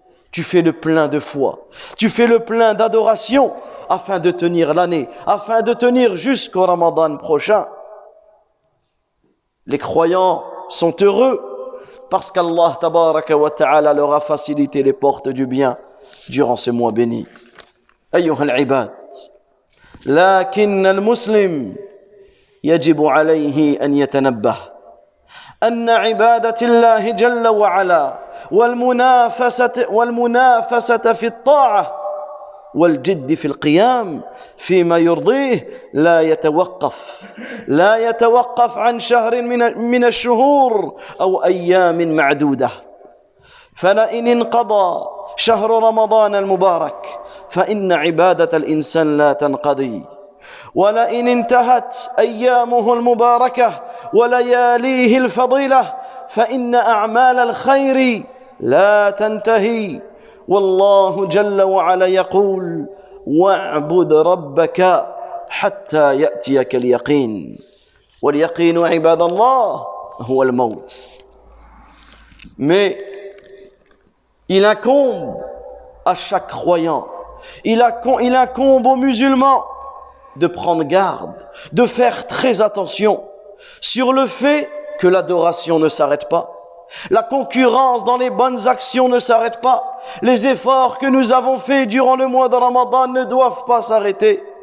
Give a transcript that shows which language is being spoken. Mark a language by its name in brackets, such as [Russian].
[French] Tu fais le plein de foi. Tu fais le plein d'adoration afin de tenir l'année, afin de tenir jusqu'au Ramadan prochain. Les croyants sont heureux parce qu'Allah tabaraka wa ta'ala leur a facilité les portes du bien durant ce mois béni. [Arabic] أيها العباد لكن المسلم يجب عليه أن يتنبه أن عبادة الله جل وعلا والمنافسة في الطاعة والجد في القيام فيما يرضيه لا يتوقف عن شهر من الشهور أو أيام معدودة. فلئن انقضى شهر رمضان المبارك فإن عبادة الإنسان لا تنقضي، ولئن انتهت أيامه المباركة ولياليه الفضيلة فإن أعمال الخير لا تنتهي. والله جل وعلا يقول واعبد ربك حتى يأتيك اليقين واليقين عباد الله هو الموت. [French] Mais il incombe à chaque croyant, il incombe aux musulmans de prendre garde, de faire très attention sur le fait que l'adoration ne s'arrête pas. La concurrence dans les bonnes actions ne s'arrête pas. Les efforts que nous avons faits durant le mois de Ramadan ne doivent pas s'arrêter.